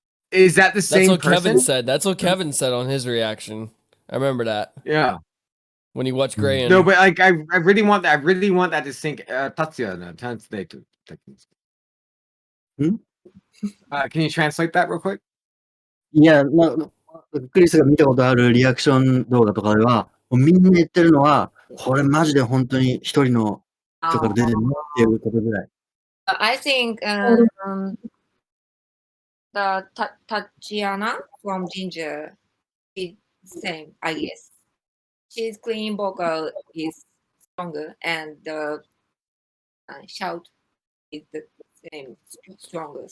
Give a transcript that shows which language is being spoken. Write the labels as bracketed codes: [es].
[en] Is that the same That's what person? Kevin said. That's what Kevin said on his reaction. I remember that. Yeah. when you watch Gray and No, but like I really want that. I really want that to sink. Tatsuya, no, translate. Can you translate that real quick? [ja] いや、クリスが見たことあるリアクション動画とかでは、もうみんな言ってるのは、これマジで本当に一人の人から出てるのっていうことぐらい。 [en] I think the Tatiana from Ginger is same, I guess. She's clean vocal is stronger, and the shout is the same stronger.